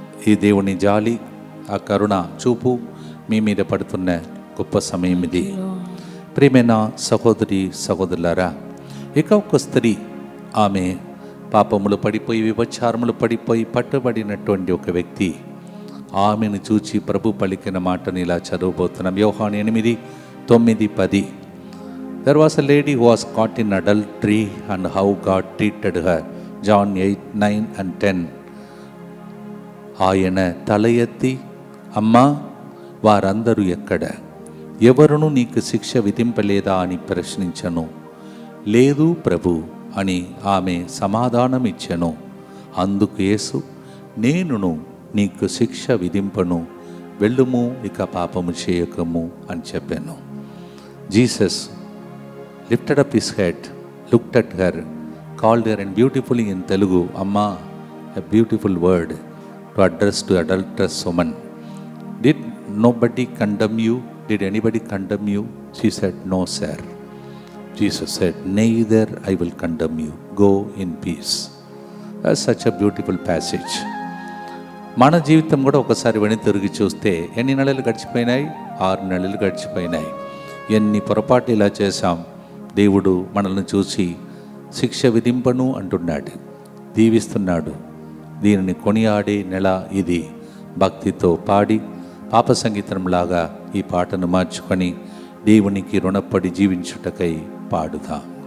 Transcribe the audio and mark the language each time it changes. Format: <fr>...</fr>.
<te>ఈ దేవుని జాలి ఆ కరుణ చూపు మీ మీద పడుతున్న గొప్ప సమయం ఇది. ప్రియమైన సహోదరి సహోదరులారా, ఇక ఒక స్త్రీ ఆమె పాపములు పడిపోయి విభచారములు పడిపోయి పట్టుబడినటువంటి ఒక వ్యక్తి ఆమెను చూచి ప్రభు పలికిన మాటని ఇలా చదవబోతున్నాం. యోహాను 8:9-10.</te> <en>There was a lady who was caught in adultery and how God treated her. John 8:9 and 10.</en> <te>ఆయన తల ఎత్తి, అమ్మా వారందరూ ఎక్కడ, ఎవరును నీకు శిక్ష విధింపలేదా అని ప్రశ్నించను. లేదు ప్రభు అని ఆమె సమాధానమిచ్చెను. అందుకు యేసు, నేనును నీకు శిక్ష విధింపను, వెళ్ళుము, ఇక పాపము చేయకము అని చెప్పాను.</te> <en>Jesus lifted up his head, looked at her, called her, and beautifully in Telugu, Amma, a beautiful word to address to adulterous woman. Did nobody condemn you? Did anybody condemn you? She said, no sir. Jesus said, neither I will condemn you. Go in peace. That's such a beautiful passage.</en> <te>మన జీవితం కూడా ఒకసారి వెని తిరిగి చూస్తే ఎన్ని నెలలు గడిచిపోయినాయి? 6 నెలలు గడిచిపోయినాయి. ఎన్ని పొరపాటు ఇలా చేశాం. దేవుడు మనల్ని చూసి శిక్ష విధింపను అంటున్నాడు, దీవిస్తున్నాడు. దీనిని కొనియాడే నెల ఇది. భక్తితో పాడి పాప సంగీతంలాగా ఈ పాటను మార్చుకొని దేవునికి రుణపడి జీవించుటకై పాడుదాం.</te>